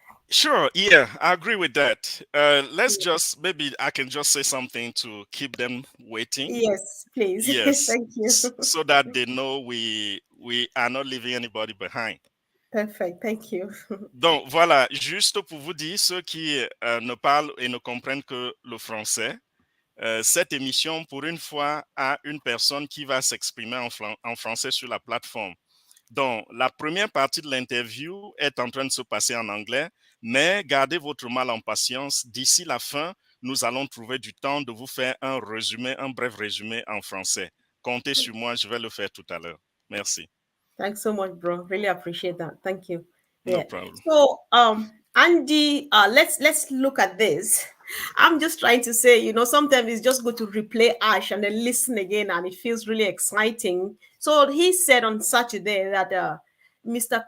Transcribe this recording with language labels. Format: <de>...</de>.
<en>Sure, yeah, I agree with that. Let's just, maybe I can just say something to keep them waiting. Yes, please. Yes, Thank you. so that they know we are not leaving anybody behind. Perfect. Thank you.</en> <fr>Donc voilà, juste pour vous dire, ceux qui ne parlent et ne comprennent que le français, cette émission, pour une fois, a une personne qui va s'exprimer en français sur la plateforme. Donc, la première partie de l'interview est en train de se passer en anglais, mais gardez votre mal en patience. D'ici la fin, nous allons trouver du temps de vous faire un résumé, un bref résumé en français. Comptez sur moi, je vais le faire tout à l'heure. Merci.</fr> <en>Thanks so much, bro. Really appreciate that. Thank you. No Yeah. problem. So, Andy, let's look at this. I'm just trying to say, sometimes it's just good to replay Ash and then listen again, and it feels really exciting. So he said on Saturday that Mr.</en>